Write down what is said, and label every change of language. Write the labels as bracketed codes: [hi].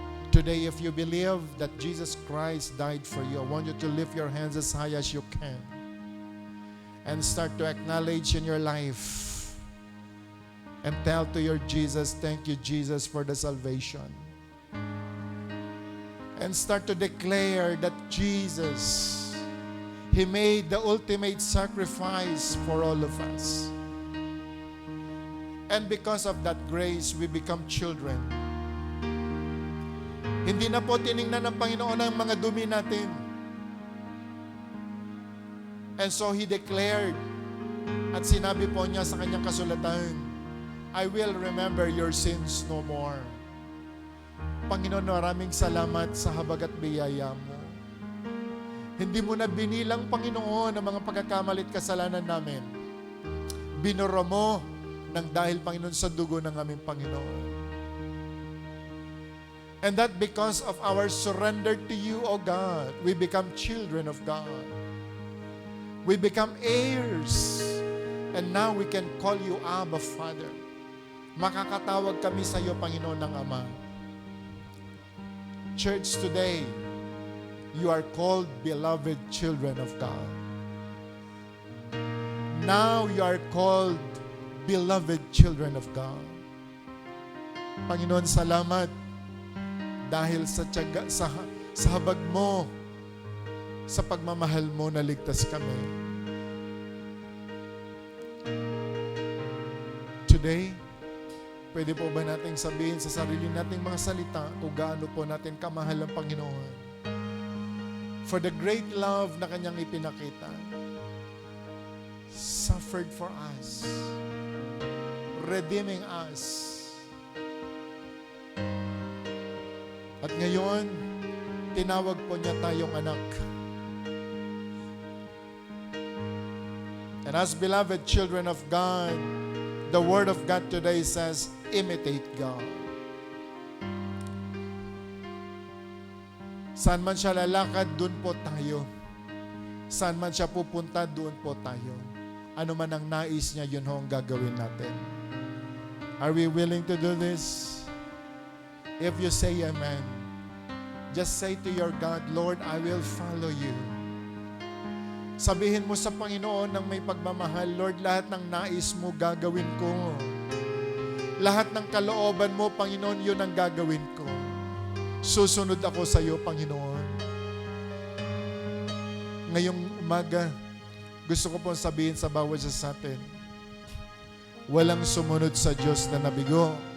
[en] Today, if you believe that Jesus Christ died for you, I want you to lift your hands as high as you can and start to acknowledge in your life and tell to your Jesus, thank you, Jesus, for the salvation. And start to declare that Jesus, He made the ultimate sacrifice for all of us. And because of that grace, we become children. [tl] Hindi na po tiningnan ng Panginoon ang mga dumi natin. [en] And so He declared, [tl] at sinabi po niya sa kanyang kasulatan, [en] I will remember your sins no more. [tl] Panginoon, maraming salamat sa habag at biyaya mo. Hindi mo na binilang, Panginoon, ang mga pagkakamali at kasalanan namin. Binura mo ng dahil, Panginoon, sa dugo ng aming Panginoon. [en] And that because of our surrender to you, O God, we become children of God. We become heirs. And now we can call you Abba, Father. [tl] makakatawag kami sa iyo, Panginoon ng Ama. [en] Church, today, you are called beloved children of God. Now you are called beloved children of God. [tl] Panginoon, salamat dahil sa tiyaga, sa habag mo, sa pagmamahal mo, naligtas kami. Today, pwede po ba nating sabihin sa sarili nating mga salita kung gaano po natin kamahal ang Panginoon? [en] For the great love [tl] na Kanyang ipinakita, [en] suffered for us, redeeming us. [tl] At ngayon, tinawag po niya tayong anak. [en] And as beloved children of God, the Word of God today says, imitate God. [tl] Saan man siya lalakad, doon po tayo. Saan man siya pupunta, doon po tayo. Ano man ang nais niya, yun ho ang gagawin natin. [en] Are we willing to do this? If you say amen, just say to your God, Lord, I will follow you. [tl] Sabihin mo sa Panginoon ng may pagmamahal, Lord, lahat ng nais mo gagawin ko. Lahat ng kalooban mo, Panginoon, yun ang gagawin ko. Susunod ako sa iyo, Panginoon. Ngayong umaga, gusto ko pong sabihin sa bawat isa sa atin, walang sumunod sa Diyos na nabigo.